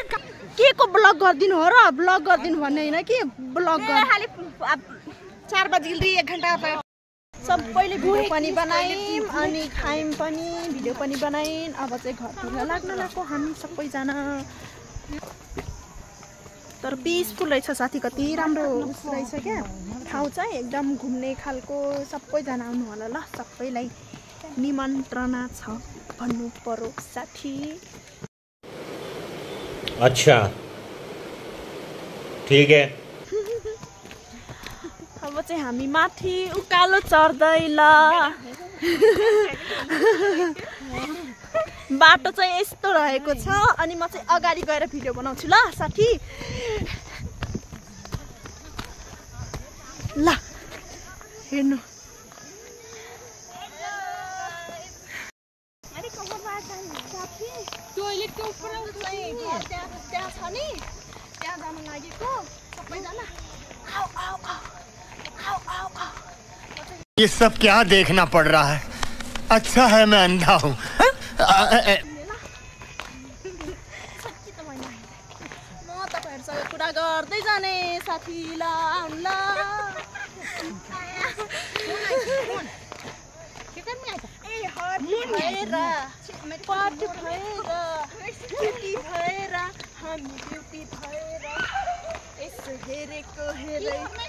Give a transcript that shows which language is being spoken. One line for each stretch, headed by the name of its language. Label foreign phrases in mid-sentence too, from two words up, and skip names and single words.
Nepali: के को ब्लग गर्दिनु हो र ब्लग गर्दिनु भन्ने हैन कि ब्लग गर खाली 4 बजे 1 घण्टा सबैले भिडियो पनि बनायौँ अनि खायौँ पनि भिडियो पनि बनायौँ अब चाहिँ घरतिर लाग्न लाग्यो हामी सबैजना तर पिसफुल रहेछ साथी कति राम्रो रहेछ क्या ठाउँ चाहिँ एकदम घुम्ने खालको सबैजना आउनु होला ल सबैलाई निमन्त्रणा छ भन्नु पर्यो साथी
Hindi: अच्छा ठीक है
Nepali: अब चाहिँ हामी माथि उकालो चढ्दै ल बाटो चाहिँ यस्तो रहेको छ अनि म चाहिँ अगाडि गएर भिडियो बनाउँछु ल साथी ल हेर्नु त्यहाँ छ नि त्यहाँ जान लागेको सबैजना
Hindi: ये सब क्या देखना पड़ रहा है अच्छा है मैं अंधा हूँ
Nepali: म तपाईहरुसँग कुरा गर्दै जाने साथी ल आउनु ल पार्टी भएर ब्युटी भएर हामी ब्युटी भएर यसो हेरेको हेरै